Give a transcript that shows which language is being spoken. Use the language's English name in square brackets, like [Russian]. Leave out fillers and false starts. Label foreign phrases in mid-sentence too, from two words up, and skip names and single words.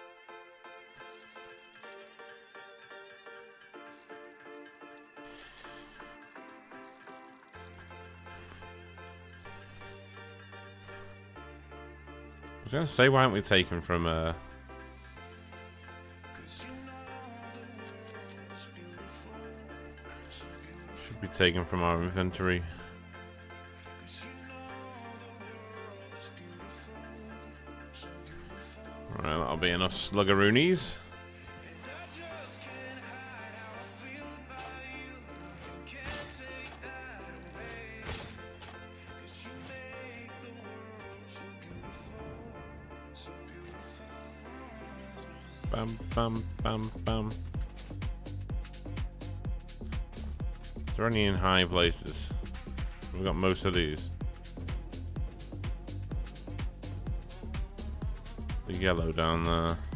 [English] I was gonna say, why aren't we taking from should be taken from our inventory. Alright, that'll be enough sluggeroonies. Bam, bam, bam, bam. Is there any in high places? We've got most of these. The yellow down there.